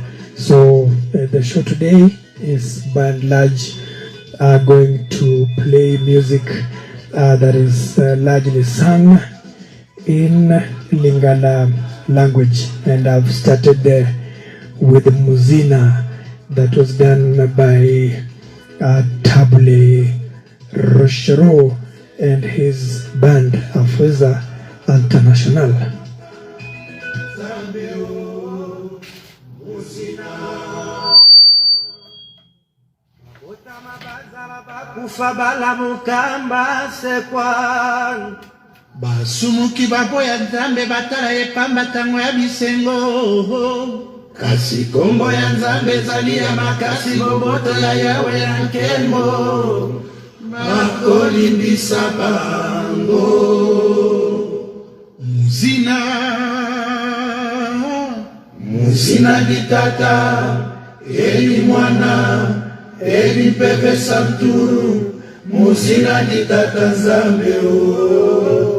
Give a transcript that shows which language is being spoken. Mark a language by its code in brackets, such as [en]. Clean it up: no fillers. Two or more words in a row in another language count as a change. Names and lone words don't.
[en] So the show today is by and large going to play music that is largely sung in Lingala language, and I've started with Muzina that was done by Tabu Roshiro and his band Afweza International. [ln] Kufabala mukamba sekwa. Basumuki baboya nzambe batala epamba tango ya bisengo. Kasi kombo ya nzambe zalia makasi boboto ya yawe ya nkembo. Makolimbisa bango. Muzina. Muzina ditata. Eli mwana. Eli pepe santu. Muzina ditata nzambeo.